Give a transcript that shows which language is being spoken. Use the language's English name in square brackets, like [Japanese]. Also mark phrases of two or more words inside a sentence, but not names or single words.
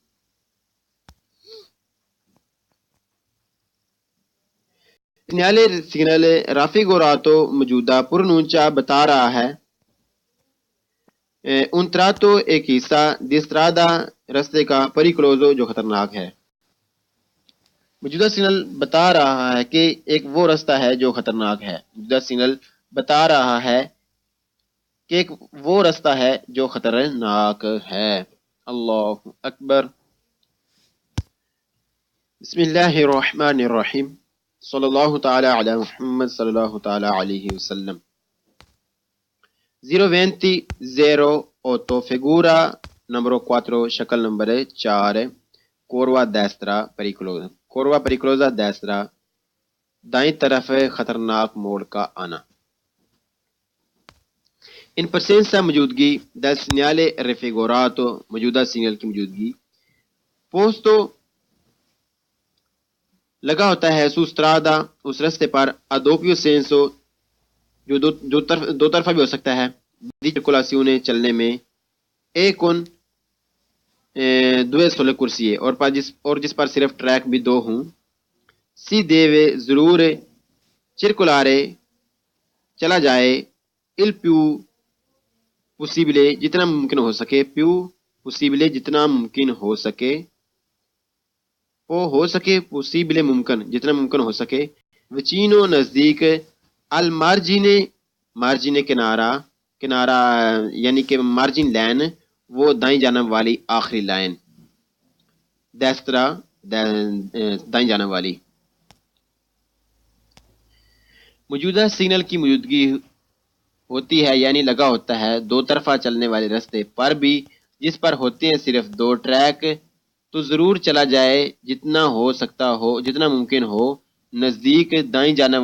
[Urdu] سگنل رافیگوراتو موجودہ پرونونچا بتا رہا ہے [Italian] un tratto [Urdu] ایک حصہ [Italian] di strada [Urdu] رستے کا pericoloso جو خطرناک ہے۔ موجودہ سگنل بتا رہا ہے کہ ایک وہ رستہ ہے جو خطرناک ہے۔ موجودہ سگنل بتا رہا ہے کہ ایک وہ رستہ ہے جو خطرناک ہے۔ [Arabic] اللہ اکبر۔ بسم اللہ الرحمن الرحیم، صلی اللہ تعالی علی محمد صلی اللہ تعالی علیہ وسلم۔ [Italian] 02008 figura numero 4 [Urdu] شکل نمبر 4 [Italian] curva destra pericolosa destra [Urdu] دائیں طرف خطرناک موڑ کا آنا۔ [Italian] in presenza [Urdu] موجودگی [Italian] del segnale raffigurato [Urdu] موجودہ سگنل کی موجودگی posto لگا ہوتا ہے [Italian] su strada [Urdu] اس رستے پر [Italian] a doppio senso [Urdu] جو دو طرفہ بھی ہو سکتا ہے [Italian] di circolazione [Urdu] چلنے میں [Italian] e con due sole corsie [Urdu] اور جس پر صرف ٹریک بھی دو ہوں۔ [Italian] si deve [Urdu] ضرور circolare چلا جائے [Italian] il più possibile [Urdu] جتنا ممکن ہو سکے [Italian] più possibile [Urdu] جتنا ممکن ہو سکے possibile ممکن جتنا ممکن ہو سکے vicino نزدیک [Italian] al margine [Urdu] کنارہ یعنی کہ [English] margin line [Urdu] وہ دائیں جانب والی آخری لائن destra دائیں جانب والی۔ موجودہ سگنل کی موجودگی ہوتی ہے یعنی لگا ہوتا ہے دو طرفہ چلنے والے رستے پر بھی جس پر ہوتے ہیں صرف دو ٹریک، تو ضرور چلا جائے جتنا ممکن ہو نزدیک دائیں